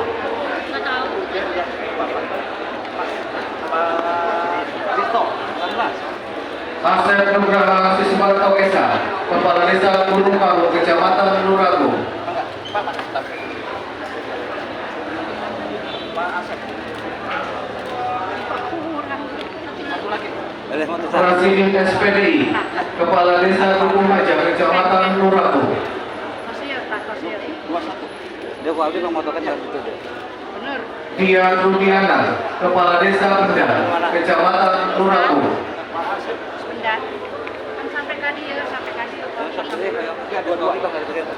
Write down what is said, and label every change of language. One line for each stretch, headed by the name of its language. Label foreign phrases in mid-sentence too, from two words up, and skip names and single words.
Indonesian: Asep Nugraha Siswanto Esa, Kepala Desa Gunung Karu, Kecamatan Nuragu. Prasidin SPDI, Kepala Desa Gunung Maja, Kecamatan Nuragu. Dia gua habis memotokan yang itu deh. Dian Rudiana, Kepala Desa Benda, Kecamatan Nuragu. Benda. Kan sampai tadi ya, sampai tadi. Dua-dua kita harus lihat.